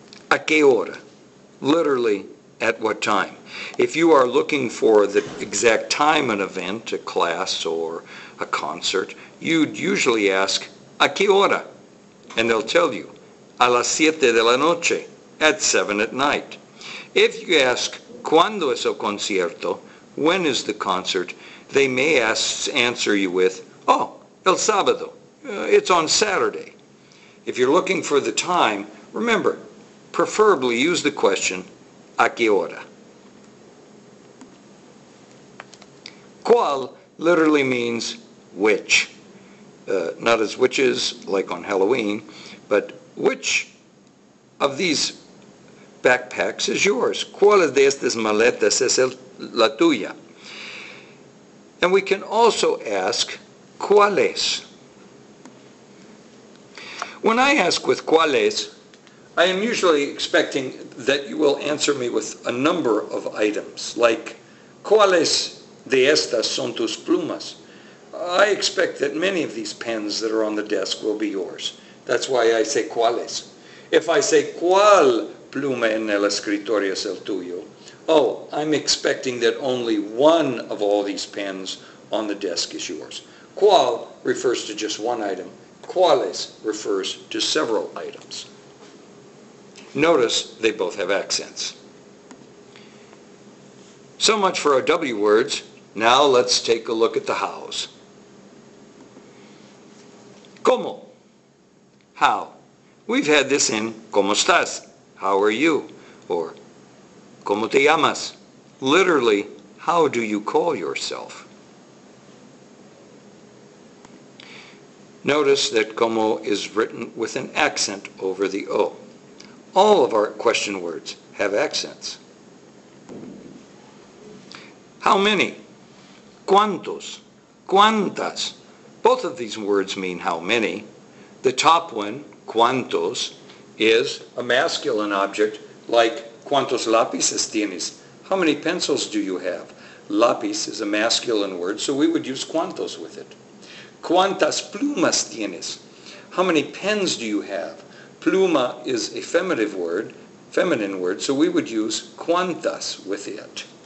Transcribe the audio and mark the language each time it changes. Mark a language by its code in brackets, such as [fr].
[es] ¿A qué hora? [en] Literally, at what time? If you are looking for the exact time an event, a class, or a concert, you'd usually ask, [es] ¿A qué hora? [en] And they'll tell you, [es] a las 7 de la noche, [en] at 7 at night. If you ask, [es] ¿Cuándo es el concierto? [en] When is the concert? They may answer you with, [es] oh, el sábado. [en] It's on Saturday. If you're looking for the time, remember, preferably use the question, [es] ¿A qué hora? [en] ¿Cuál literally means which. Not as witches, like on Halloween, but which of these backpacks is yours? [es] ¿Cuál de estas maletas es la tuya? [en] And we can also ask, [es] ¿cuáles? [en] When I ask with cuáles, I am usually expecting that you will answer me with a number of items, like, [es] ¿cuáles de estas son tus plumas? [en] I expect that many of these pens that are on the desk will be yours. That's why I say cuáles. If I say, [es] ¿cuál pluma en el escritorio es el tuyo? [en] Oh, I'm expecting that only one of all these pens on the desk is yours. ¿Cuál refers to just one item. ¿Cuáles refers to several items. Notice they both have accents. So much for our W words. Now let's take a look at the hows. ¿Cómo? How? We've had this in [es] ¿Cómo estás? [en] How are you? [es] Or ¿Cómo te llamas? [en] Literally, how do you call yourself? Notice that como is written with an accent over the O. All of our question words have accents. How many? ¿Cuántos? ¿Cuántas? Both of these words mean how many. The top one, ¿cuántos?, is a masculine object like [es] ¿cuántos lápices tienes? [en] How many pencils do you have? Lápiz is a masculine word, so we would use cuántos with it. [es] ¿Cuántas plumas tienes? [en] How many pens do you have? Pluma is a feminine word, so we would use cuántas with it.